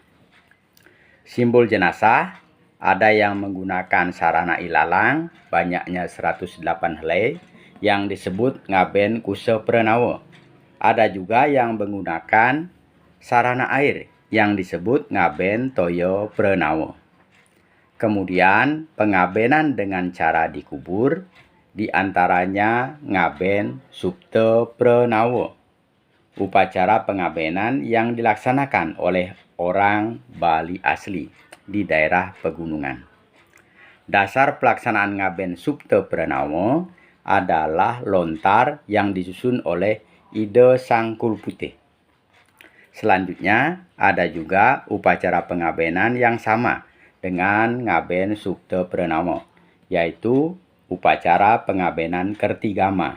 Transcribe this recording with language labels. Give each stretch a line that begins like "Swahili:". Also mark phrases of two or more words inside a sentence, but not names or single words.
Indonesian: Simbol jenazah ada yang menggunakan sarana ilalang, banyaknya 108 helai, yang disebut ngaben kuse prenawa. Ada juga yang menggunakan sarana air yang disebut ngaben toyo prenawa. Kemudian pengabenan dengan cara dikubur, diantaranya ngaben supte prenawa. Upacara pengabenan yang dilaksanakan oleh orang Bali asli di daerah pegunungan. Dasar pelaksanaan ngaben supte prenawa adalah lontar yang disusun oleh Ide Sangkul Putih. Selanjutnya ada juga upacara pengabenan yang sama dengan ngaben supte prenawa, yaitu upacara pengabenan kertigama.